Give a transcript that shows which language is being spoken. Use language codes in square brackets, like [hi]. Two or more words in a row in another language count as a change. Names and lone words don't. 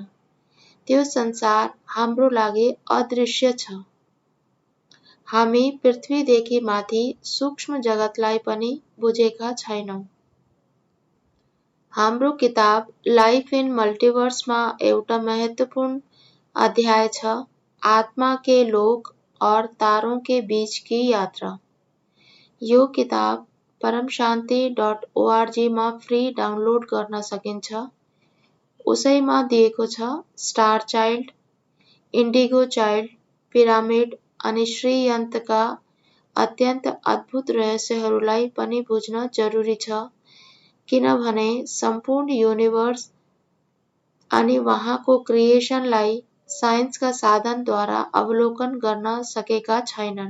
[ne] त्यो संसार हाम्रो लागि अदृश्य छ। हामी पृथ्वीदेखि माथि सूक्ष्म जगतलाई पनि बुझेका छैनौं। हाम्रो किताब लाइफ इन मल्टिवर्समा एउटा महत्वपूर्ण अध्याय छ, [hi] आत्मा के लोक और तारों के बीच की यात्रा। [ne] यो किताब परमशान्ति.org मा फ्री डाउनलोड गर्न सकिन्छ। उसैमा दिएको छ [en] star child, indigo child, [ne] पिरामिड अनि श्रीयन्तका अत्यन्त अद्भुत रहस्यहरूलाई पनि बुझ्न जरुरी छ, किनभने सम्पूर्ण युनिभर्स अनि वहाँको क्रिएसनलाई साइन्सका साधनद्वारा अवलोकन गर्न सकेका छैनन्।